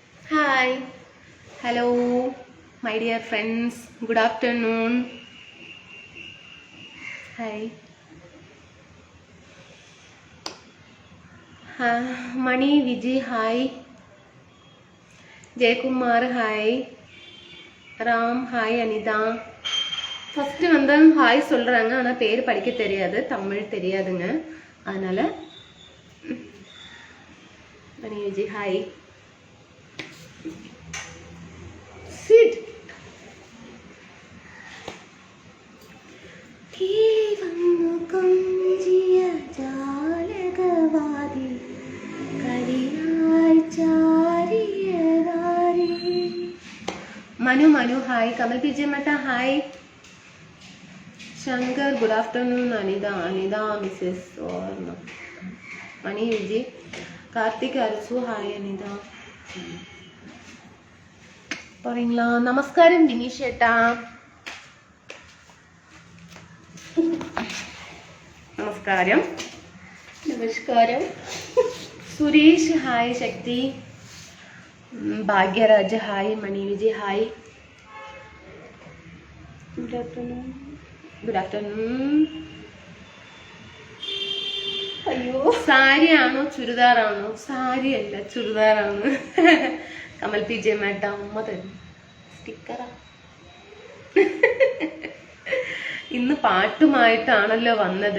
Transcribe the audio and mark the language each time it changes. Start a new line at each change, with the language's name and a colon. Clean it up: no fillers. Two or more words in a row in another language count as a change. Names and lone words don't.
English: Hi, hello, my dear friends. Good afternoon. Hi. Mani Vijay, hi. Jaykumar, hi. Ram, hi. Anita.
Tamil: ஃபர்ஸ்ட் வந்து ஹாய் சொல்றாங்க, ஆனா பேர் படிக்க தெரியாது, தமிழ் தெரியாதுங்க. அதனால மணி விஜய் ஹாய்.
English: சிட் Manu, hi. Kamal PJ Mata, hi. Shankar, good afternoon. Anida, Mrs. or no. Mani Vijay. Karthik Arsu, hi Anida.
Malayalam: Paringla, Namaskaram Dinisheta. Namaskaram.
English: Suresh, hi. Shakti. Bhagyaraj, hi. Mani Vijay, hi. Good afternoon.
Malayalam: അയ്യോ, സാരി ആണോ ചുരിദാറാണോ? സാരി അല്ല, ചുരിദാറാണ്. കമൽ PJ മാറ്റ അമ്മ തരും സ്റ്റിക്കറാ. ഇന്ന് പാട്ടുമായിട്ടാണല്ലോ വന്നത്.